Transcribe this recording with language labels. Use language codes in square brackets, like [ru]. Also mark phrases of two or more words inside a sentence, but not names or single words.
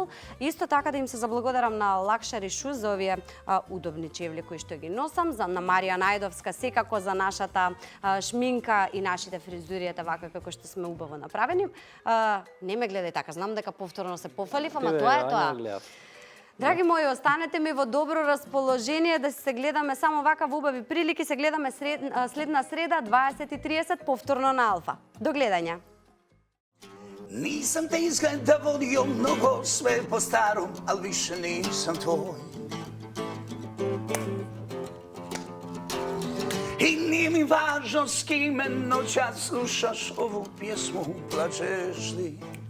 [mk] Исто така да им се заблагодарам на Luxury Shoes за овие удобни чевли кои што ги носам, на Марија Најдовска секако за нашата шминка и нашите фризури, вака како што сме убаво направени. Не ме гледај така, знам дека повторно се пофалив, ама тоа е тоа. Драги мои, останете ми во добро расположение да се гледаме само вака во убави прилики, се гледаме следна среда 20:30 повторно на Алфа. До гледање. [hr] Nisam te izgleda volio mnogo, sve po starom, al više nisam tvoj. I nije mi važno s kime noćas slušaš ovu pjesmu, plačeš li.